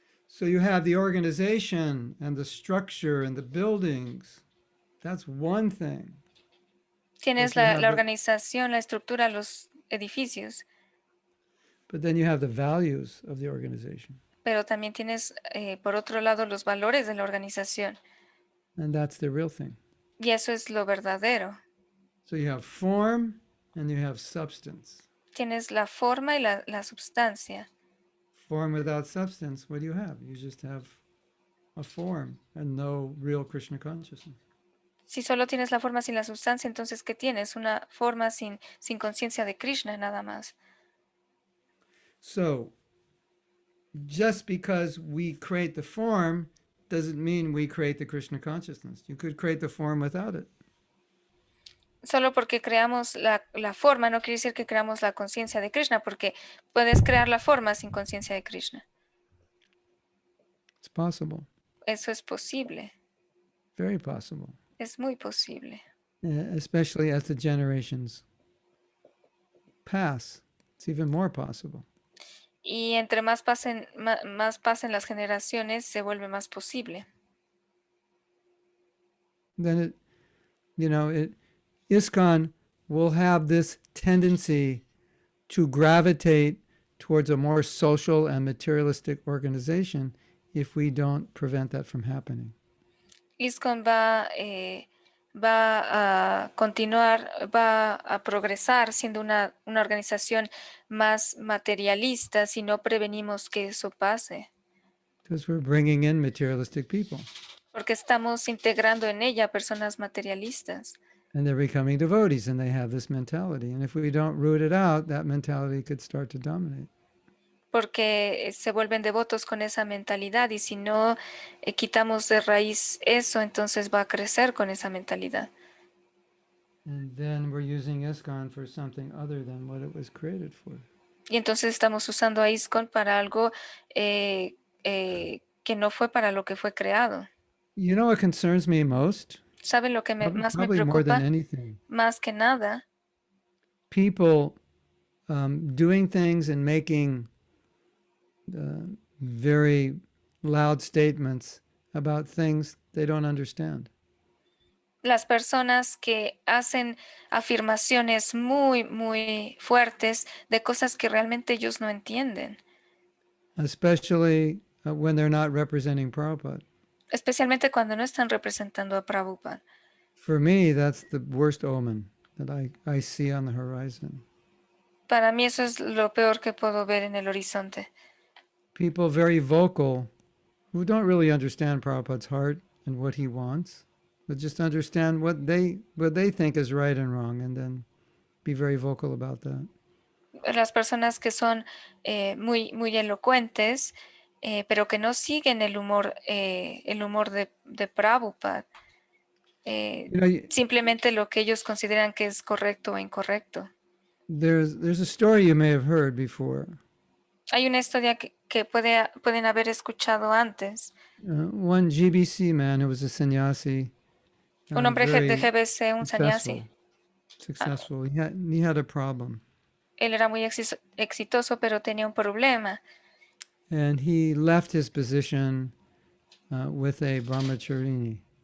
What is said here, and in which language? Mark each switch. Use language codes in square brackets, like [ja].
[en] So you have the organization and the structure and the buildings. That's one thing. [es] Tienes [en] you have [es] la [en] the- [es] organización, la estructura, los edificios, [en] But then you have the values of the organization. [es] pero también tienes, por otro lado, los valores de la organización. [en] And that's the real thing. [es] Y eso es lo verdadero. [en] So you have form and you have substance. [es] Tienes la forma y la substancia. [en] Form without substance, what do you have? You just have a form and no real Krishna consciousness. [es] Si solo tienes la forma sin la sustancia, entonces ¿qué tienes? Una forma sin conciencia de Krishna, nada más. [en] So just because we create the form doesn't mean we create the Krishna consciousness. You could create the form without it. [es] Solo porque creamos la forma no quiere decir que creamos la conciencia de Krishna, porque puedes crear la forma sin conciencia de Krishna. [en] It's possible, [es] Eso es posible, [en] very possible, [es] es muy posible. [en] especially as the generations pass. It's even more possible. [es] Y entre más pasen las generaciones, se vuelve más posible. [en] Then ISKCON will have this tendency to gravitate towards a more social and materialistic organization if we don't prevent that from happening. [es] ISKCON va a continuar, va a progresar siendo una organización más materialista si no prevenimos que eso pase, [en] because we're bringing in materialistic people [es] porque estamos integrando en ella personas materialistas. [en] and they're becoming devotees and they have this mentality. And if we don't root it out, that mentality could start to dominate. [es] Porque se vuelven devotos con esa mentalidad y si no quitamos de raíz eso, entonces va a crecer con esa mentalidad. [en] And then we're using ISKCON for something other than what it was created for. [es] Y entonces estamos usando a ISKCON para algo que no fue para lo que fue creado. [en] You know what concerns me most? [es] ¿Saben lo que más me [en] Probably more than [es] preocupa? [en] anything. [es] Más que nada, [en] People doing things and making very loud statements about things they don't understand. [es] las personas que hacen afirmaciones muy fuertes de cosas que realmente ellos no entienden, [en] Especially when they're not representing Prabhupada. [es] especialmente cuando no están representando a Prabhupada. [en] For me, that's the worst omen that I see on the horizon. [es] Para mí eso es lo peor que puedo ver en el horizonte. [en] People very vocal who don't really understand Prabhupada's heart and what he wants, but just understand what they think is right and wrong, and then be very vocal about that. [es] Las personas que son muy elocuentes, pero que no siguen el humor de Prabhupada. [en] You know, [es] Simplemente lo que ellos consideran que es correcto o incorrecto. [en] there's a story you may have heard before. [es] Hay una historia que pueden haber escuchado antes. [en] One GBC man who was a sannyasi. [es] Un hombre de [en] very [es] GBC, un sannyasi. [en] Successful. He had a problem. [es] Él era muy exitoso, pero tenía un problema. [en] And he left his position with a brahmacharini.